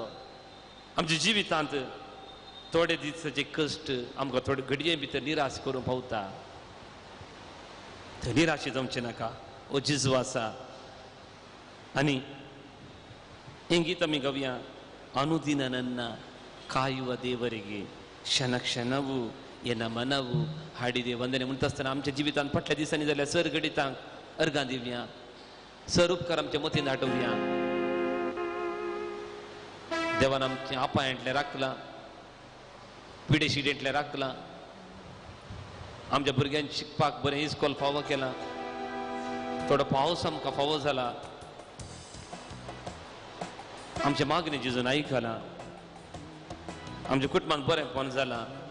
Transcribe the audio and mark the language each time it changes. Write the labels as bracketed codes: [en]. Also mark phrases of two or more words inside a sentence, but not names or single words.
[kok] आमच्या जिवितांत थोडे दिसाचे कश्ट आमकां थोडे घडये भितर निराश करूं पावता. थंय निराशे जावचें नाका. ओ जेजू आसा. आनी हें गीत आमी गावया. अनुदिन [kn] ನನ್ನ ಕಾಯುವ ದೇವರಿಗೆ ಕ್ಷಣ ಕ್ಷಣವೂ ಎನ್ನ ಮನವು ಹಾಡಿದೆ ವಂದನೆ [kok] म्हणटा आसतना आमच्या जिवितांत फाटल्या दिसांनी जाल्यार सर गणितांक अर्गां दिवया, सर उपकार आमच्या मतीन दाटोवया. देवान आमचे आपायांतले राखलां, पिडे शिडेंतले राखलां, आमच्या भुरग्यांक शिकपाक बरें इस्कॉल फावो केलां, थोडो पावस आमकां फावो जाला, आमचे मागणी जेजून आयकलां, आमच्या कुटुंबांत बरेंपण जालां.